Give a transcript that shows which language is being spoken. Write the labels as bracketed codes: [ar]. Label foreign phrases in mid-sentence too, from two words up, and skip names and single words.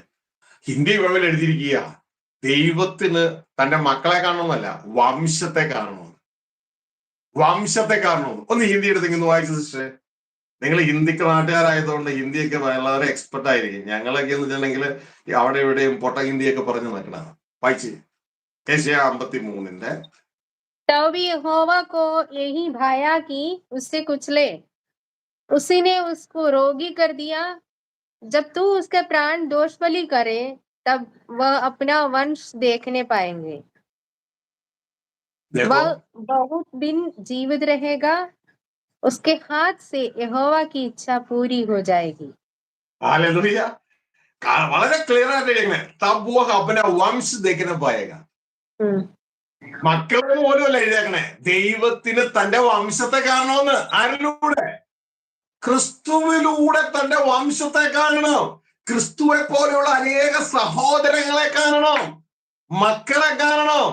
[ml] ഹിന്ദി ബൈബിൾ എഴുതിയിരിക്കുക ദൈവത്തിന് തന്റെ മക്കളെ കാണണമെന്നല്ല, വംശത്തെ കാണണമെന്ന്. വംശത്തെ കാണണമെന്ന്. ഒന്ന് ഹിന്ദി എടുത്തെങ്കിൽ വായിച്ചു സിസ്റ്ററെ. നിങ്ങൾ ഹിന്ദിക്ക് നാട്ടുകാരായതുകൊണ്ട് ഹിന്ദിയൊക്കെ വളരെ എക്സ്പെർട്ട് ആയിരിക്കും. ഞങ്ങളൊക്കെ എന്ന് വെച്ചിട്ടുണ്ടെങ്കിൽ അവിടെ ഇവിടെയും പൊട്ട ഹിന്ദിയൊക്കെ പറഞ്ഞു നിൽക്കണം. വായിച്ച് ഏശയ്യാ 53. [hi] तब भी यहोवा को यही भाया कि उससे कुचले, उसी ने उसको रोगी कर दिया। जब तू उसके प्राण दोष बलि करे, तब वह अपना वंश देखने पाएंगे। वह बहुत दिन जीवित रहेगा, उसके हाथ से यहोवा की इच्छा पूरी हो जाएगी. हालेलुया. [ml] വളരെ ക്ലിയർ ആയിട്ട് [hi] तब वह अपना वंश देखने पाएगा. [ml] മക്കളെ പോലും അല്ല എഴുതിയേക്കണേ, ദൈവത്തിന് തന്റെ വംശത്തെ കാണണമെന്ന്. ആരിലൂടെ? ക്രിസ്തുവിലൂടെ തന്റെ വംശത്തെ കാണണം. ക്രിസ്തുവെ പോലെയുള്ള അനേക സഹോദരങ്ങളെ കാണണം, മക്കളെ കാണണം.